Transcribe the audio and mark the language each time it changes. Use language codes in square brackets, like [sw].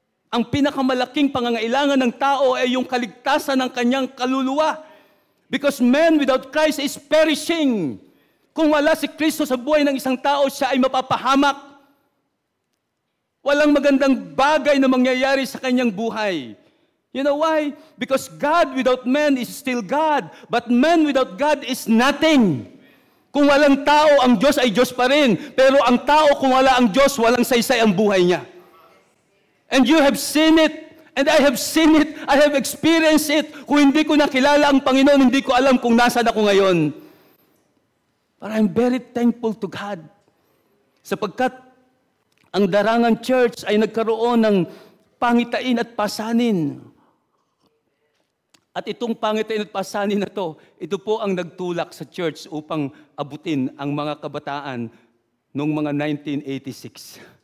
[tl] Ang pinakamalaking pangangailangan ng tao ay yung kaligtasan ng kanyang kaluluwa. [en] Because man without Christ is perishing. [tl] Kung wala si Kristo sa buhay ng isang tao, siya ay mapapahamak. Walang magandang bagay na mangyayari sa kanyang buhay. [en] You know why? Because God without man is still God. But man without God is nothing. [tl] Kung walang tao, ang Diyos ay Diyos pa rin. Pero ang tao, kung wala ang Diyos, walang saysay ang buhay niya. [en] And you have seen it. And I have seen it. I have experienced it. [tl] Kung hindi ko nakilala ang Panginoon, hindi ko alam kung nasaan ako ngayon. [en] But I'm very thankful to God. [tl] Sapagkat ang Darangan Church ay nagkaroon ng pangitain at pasanin. At itong pangitain at pasanin na to, ito po ang nagtulak sa church upang abutin ang mga kabataan noong mga 1986.